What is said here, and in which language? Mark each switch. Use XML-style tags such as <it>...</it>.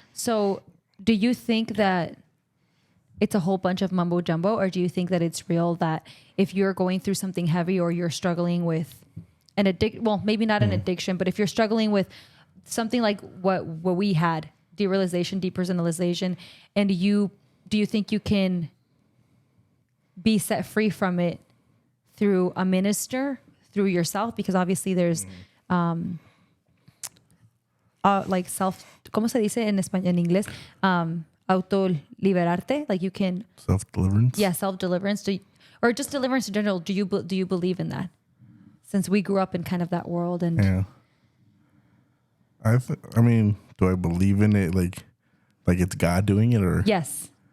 <en>So do you think that it's a whole bunch of mumbo jumbo, or do you think that it's real, that if you're going through something heavy or you're struggling with an maybe not an addiction, but if you're struggling with something like what we had, derealization, depersonalization, and do you think you can be set free from it through a minister, through yourself? Because obviously there's like</en> <es>¿cómo se dice en español, en inglés? Auto-liberarte,</es> <en>like you can Self-deliverance? yeah, self-deliverance, or just deliverance in general. Do you believe in that? Since we grew up in kind of that world, and Yeah. I mean, do I believe in it like it's God doing it, or yes,</en>